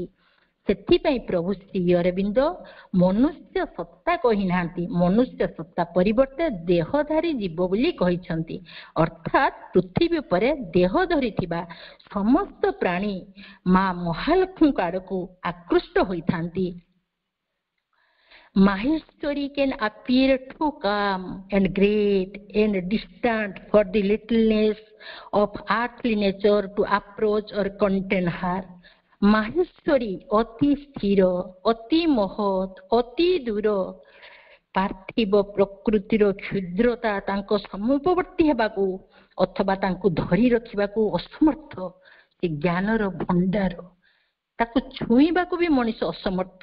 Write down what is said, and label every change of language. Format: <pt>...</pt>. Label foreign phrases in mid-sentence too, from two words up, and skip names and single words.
<or>ସେଥିପାଇଁ ପ୍ରଭୁ ଶ୍ରୀ ଅରବିନ୍ଦ ମନୁଷ୍ୟ ସତ୍ତା କହିନାହାନ୍ତି, ମନୁଷ୍ୟ ସତ୍ତା ପରିବର୍ତ୍ତେ ଦେହଧାରୀ ଜୀବ ବୋଲି କହିଛନ୍ତି। ଅର୍ଥାତ୍ ପୃଥିବୀ ଉପରେ ଦେହ ଧରିଥିବା ସମସ୍ତ ପ୍ରାଣୀ ମା ମହାଲକ୍ଷ୍ମୀଙ୍କ ଆଡ଼କୁ ଆକୃଷ୍ଟ ହୋଇଥାନ୍ତି।</or> <en>Maheshwari can appear too calm and great and distant for the littleness of earthly nature to approach or contain her.</en> <or>ମାହେଶ୍ୱରୀ ଅତି ସ୍ଥିର, ଅତି ମହତ୍, ଅତି ଦୂର। ପାର୍ଥିବ ପ୍ରକୃତିର କ୍ଷୁଦ୍ରତା ତାଙ୍କ ସମୀପବର୍ତ୍ତୀ ହେବାକୁ ଅଥବା ତାଙ୍କୁ ଧରି ରଖିବାକୁ ଅସମର୍ଥ। ସେ ଜ୍ଞାନର ଭଣ୍ଡାର, ତାକୁ ଛୁଇଁବାକୁ ବି ମଣିଷ ଅସମର୍ଥ।</or>